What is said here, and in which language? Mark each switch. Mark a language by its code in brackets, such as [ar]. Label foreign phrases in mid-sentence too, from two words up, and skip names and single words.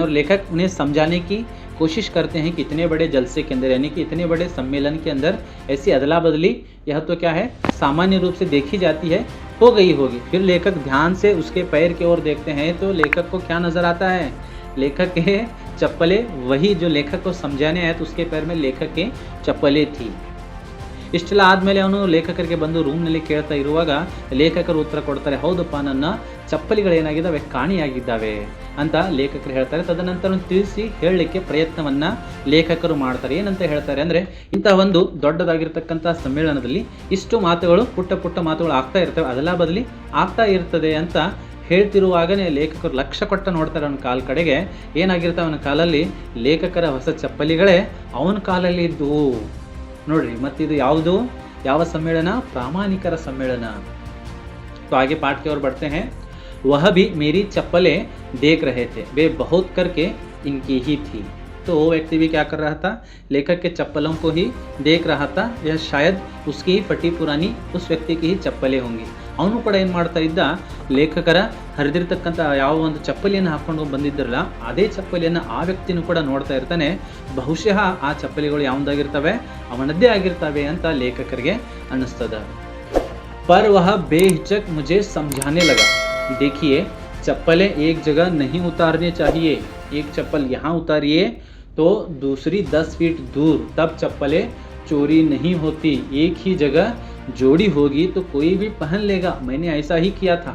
[hi] और लेखक उन्हें समझाने की कोशिश करते हैं कि इतने बड़े जलसे के अंदर यानी कि इतने बड़े सम्मेलन के अंदर ऐसी अदला बदली यह तो क्या है, सामान्य रूप से देखी जाती है, हो गई होगी। फिर लेखक ध्यान से उसके पैर की ओर देखते हैं तो लेखक को क्या नज़र आता है, लेखक के चप्पलें, वही जो लेखक को समझाने आए तो उसके पैर में लेखक के चप्पलें थी। [kn] ಇಷ್ಟೆಲ್ಲ ಆದಮೇಲೆ ಅವನು ಲೇಖಕರಿಗೆ ಬಂದು ರೂಮ್ನಲ್ಲಿ ಕೇಳ್ತಾ ಇರುವಾಗ ಲೇಖಕರು ಉತ್ತರ ಕೊಡ್ತಾರೆ, ಹೌದಪ್ಪ, ನನ್ನ ಚಪ್ಪಲಿಗಳೇನಾಗಿದ್ದಾವೆ, ಕಾಣಿಯಾಗಿದ್ದಾವೆ ಅಂತ ಲೇಖಕರು ಹೇಳ್ತಾರೆ. ತದನಂತರ ತಿಳಿಸಿ ಹೇಳಲಿಕ್ಕೆ ಪ್ರಯತ್ನವನ್ನು ಲೇಖಕರು ಮಾಡ್ತಾರೆ. ಏನಂತ ಹೇಳ್ತಾರೆ ಅಂದರೆ, ಇಂತಹ ಒಂದು ದೊಡ್ಡದಾಗಿರ್ತಕ್ಕಂಥ ಸಮ್ಮೇಳನದಲ್ಲಿ ಇಷ್ಟು ಮಾತುಗಳು, ಪುಟ್ಟ ಮಾತುಗಳು ಆಗ್ತಾ ಇರ್ತವೆ, ಅದೆಲ್ಲ ಬದಲಿ ಆಗ್ತಾ ಇರ್ತದೆ ಅಂತ ಹೇಳ್ತಿರುವಾಗನೇ ಲೇಖಕರು ಲಕ್ಷ್ಯ ಕೊಟ್ಟು ನೋಡ್ತಾರೆ ಅವನ ಕಾಲ ಕಡೆಗೆ. ಏನಾಗಿರ್ತಾವೆ ಅವನ ಕಾಲಲ್ಲಿ, ಲೇಖಕರ ಹೊಸ ಚಪ್ಪಲಿಗಳೇ ಅವನ ಕಾಲಲ್ಲಿ ಇದ್ದವು. ನೋಡ್ರಿ, ಮತ್ತಿದು ಯಾವುದು, ಯಾವ ಸಮ್ಮೇಳನ, ಪ್ರಾಮಾಣಿಕರ ಸಮ್ಮೇಳನ. [hi] तो आगे पाठ की ओर बढ़ते हैं। वह भी मेरी चप्पलें देख रहे थे, वे बहुत करके इनकी ही थी। तो वो व्यक्ति भी क्या कर रहा था, लेखक के चप्पलों को ही देख रहा था। यह शायद उसकी ही फटी पुरानी उस व्यक्ति की ही चप्पलें होंगी। [kn] ಅವನು ಕೂಡ ಏನು ಮಾಡ್ತಾ ಇದ್ದ, ಲೇಖಕರ ಹರಿದಿರ್ತಕ್ಕಂಥ ಯಾವ ಒಂದು ಚಪ್ಪಲಿಯನ್ನು ಹಾಕ್ಕೊಂಡು ಬಂದಿದ್ದರಲ್ಲ ಅದೇ ಚಪ್ಪಲಿಯನ್ನು ಆ ವ್ಯಕ್ತಿನೂ ಕೂಡ ನೋಡ್ತಾ ಇರ್ತಾನೆ. ಬಹುಶಃ ಆ ಚಪ್ಪಲಿಗಳು ಯಾವುದಾಗಿರ್ತವೆ, ಅವನದ್ದೇ ಆಗಿರ್ತವೆ ಅಂತ ಲೇಖಕರಿಗೆ ಅನ್ನಿಸ್ತದೆ. [hi] पर वह बेहिचक मुझे समझाने लगा, देखिए चप्पलें एक जगह नहीं उतारनी चाहिए, एक चप्पल यहाँ उतारिए तो दूसरी 10 फीट दूर, तब चप्पलें चोरी नहीं होती, एक ही जगह जोड़ी होगी तो कोई भी पहन लेगा, मैंने ऐसा ही किया था।